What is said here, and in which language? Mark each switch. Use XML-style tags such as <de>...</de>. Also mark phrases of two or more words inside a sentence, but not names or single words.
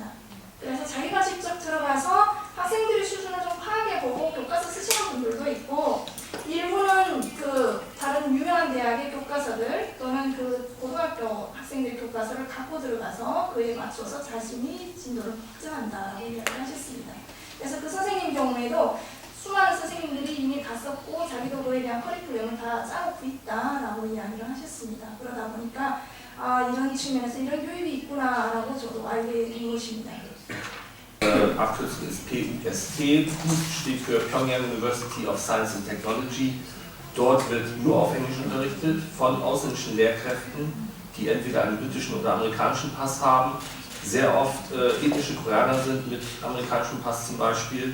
<ko>그래서 자기가 직접 들어가서 학생들의 수준을 좀 파악해보고 교과서 쓰시는 분들도 있고 일부는 그 다른 유명한 대학의 교과서들 또는 그 고등학교 학생들의 교과서를 갖고 들어가서 그에 맞춰서 자신이 진도를 확정한다라고 이야기를 하셨습니다. 그래서 그 선생님 경우에도 수많은 선생님들이 이미 갔었고 자기도 그에 대한 커리큘럼을 다 짜놓고 있다라고 이야기를 하셨습니다. 그러다 보니까 이런 측면에서 이런 교육이 있구나라고 저도 알게 된 것입니다.</ko> <de>Abkürzung ist PUST, steht für Pyongyang University of Science and Technology. Dort wird nur auf Englisch unterrichtet von ausländischen Lehrkräften, die entweder einen britischen oder amerikanischen Pass haben. Sehr oft ethnische Koreaner sind mit amerikanischem Pass zum Beispiel.</de>